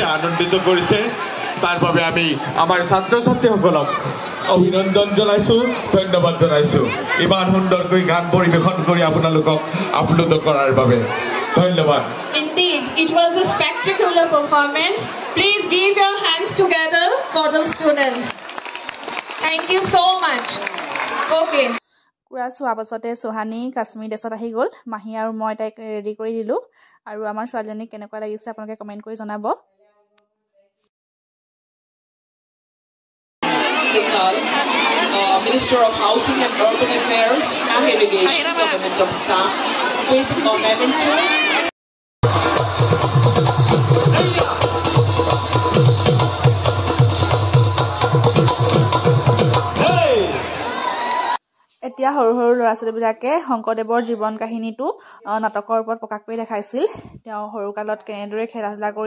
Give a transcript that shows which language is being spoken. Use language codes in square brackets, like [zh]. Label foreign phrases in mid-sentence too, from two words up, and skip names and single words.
[as] আনন্দিত কৰিছে তাৰ বাবে আমি আমাৰ ছাত্ৰ ছাত্ৰীসকলক অভিনন্দন জনাইছো ধন্যবাদ জনাইছো ইমান সুন্দৰকৈ গান পৰিবেশন কৰি আপোনালোকক আপ্লুত কৰাৰ বাবে ধন্যবাদ [en] Indeed, it was a spectacular performance. Please give your hands together for the students. Thank you so much. Okay. [as] কুৰা চোৱাৰ পাছতে সোহানী কাশ্মীৰ ড্ৰেছত আহি গ'ল মাহী আৰু মই তাইক ৰেডি কৰি দিলোঁ আৰু আমাৰ ছোৱালীজনীক কেনেকুৱা লাগিছে আপোনালোকে কমেণ্ট কৰি জনাব [en] Singhal, Minister of Housing and Urban Affairs and Irrigation, Government of Assam, with a memento. [as] এতিয়া সৰু সৰু ল'ৰা ছোৱালীবিলাকে শংকৰদেৱৰ জীৱন কাহিনীটো নাটকৰ ওপৰত প্ৰকাশ কৰি দেখাইছিল তেওঁ সৰুকালত কেনেদৰে খেলা ধূলা কৰি